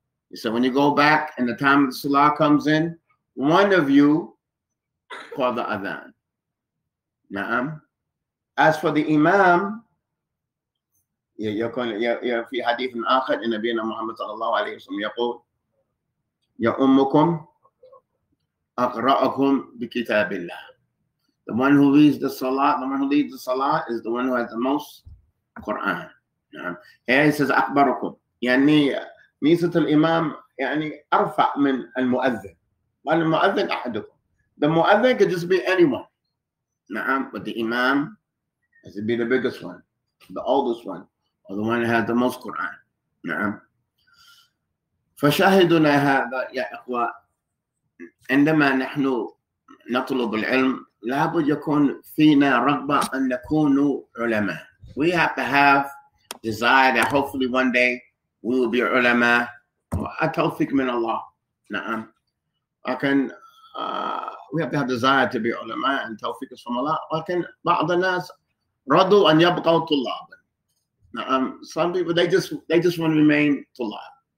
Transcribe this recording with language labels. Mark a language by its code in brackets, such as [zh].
[en] He said, when you go back and the time of the salah comes in, one of you call the adhan. As for the imam, [ar] في حديث آخر إن نبينا محمد صلى الله عليه وسلم يقول يؤمكم أقرأكم بكتاب الله. [en] The one who leads the salah, is the one who has the most Quran. Here he says أكبركم. [ar] يعني ميزة الإمام يعني أرفع من المؤذن. والمؤذن أحدكم. [en] The mu'adhin could just be anyone. But the imam has to be the biggest one, the oldest one, or the one that has the most Quran. [ar] فشاهدنا هذا يا إخوة عندما نحن نطلب العلم لابد يكون فينا رغبة أن نكون علماء. [en] We have to have desire that hopefully one day we will be ulama. [ar] التوفيق من الله. لكن [en] we have to have desire to be ulama, and tawfiq is from Allah. [ar] لكن بعض الناس رضوا أن يبقوا طلابا. [en] Some people they just want to remain طلاب.